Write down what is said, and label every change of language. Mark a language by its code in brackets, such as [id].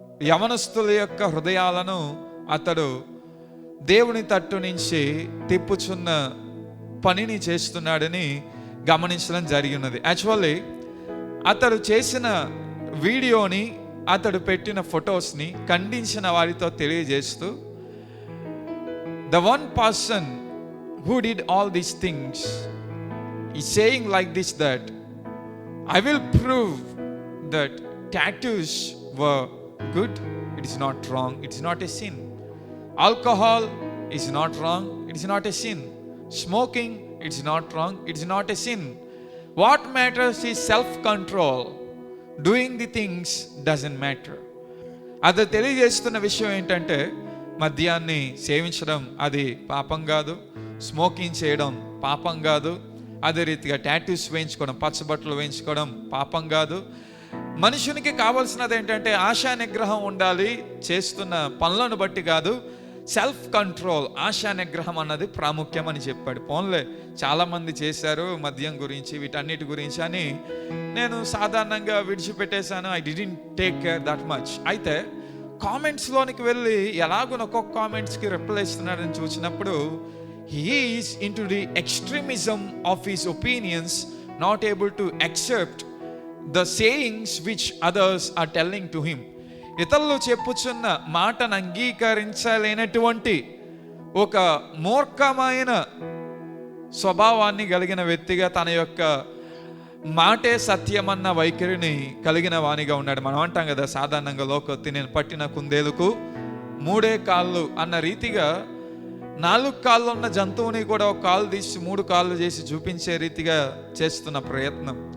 [te] యవనస్తుల యొక్క హృదయాలను అతడు దేవుని తట్టు నుంచి తిప్పుచున్న పనిని చేస్తున్నాడని గమనించడం జరిగినది. యాక్చువల్లీ అతడు చేసిన వీడియోని అతడు పెట్టిన ఫొటోస్ని ఖండించిన వారితో తెలియజేస్తూ [en] The one person who did all these things, is saying like this, that I will prove that tattoos were good. It is not wrong. It is not a sin. Alcohol is not wrong. It is not a sin. Smoking, it is not wrong. It is not a sin. What matters is self-control. Doing the things doesn't matter. [te] అది తెలియజేస్తున్న విషయం ఏంటంటే, మద్యాన్ని సేవించడం అది పాపం కాదు, smoking చేయడం పాపం కాదు, అదే రీతిగా టాటూస్ వేయించుకోవడం, పచ్చబట్టలు వేయించుకోవడం పాపం కాదు. మనుషునికి కావాల్సినది ఏంటంటే ఆశా నిగ్రహం ఉండాలి, చేస్తున్న పనులను బట్టి కాదు, సెల్ఫ్ కంట్రోల్, ఆశా నిగ్రహం అన్నది ప్రాముఖ్యం అని చెప్పాడు. పోన్లే చాలామంది చేశారు మద్యం గురించి, వీటన్నిటి గురించి అని నేను సాధారణంగా విడిచిపెట్టేశాను. [en] I didn't take care that much. [te] అయితే కామెంట్స్లోనికి వెళ్ళి ఎలాగో ఒక్కొక్క కామెంట్స్కి రిప్లై ఇస్తున్నాడని చూసినప్పుడు, [en] he is into the extremism of his opinions, not able to accept the sayings which others are telling to him. [te] ఇతరులు చెప్పుచున్న మాటను అంగీకరించలేనటువంటి ఒక మూర్ఖమైన స్వభావాన్ని కలిగిన వ్యక్తిగా, తన యొక్క మాటే సత్యమన్న వైఖరిని కలిగిన వానిగా ఉన్నాడు. మనం అంటాం కదా సాధారణంగా లోకొత్తి, నేను పట్టిన కుందేలుకు 3 కాళ్ళు అన్న రీతిగా 4 కాళ్ళు ఉన్న జంతువుని కూడా 1 కాలు తీసి 3 కాళ్ళు చేసి చూపించే రీతిగా చేస్తున్న ప్రయత్నం.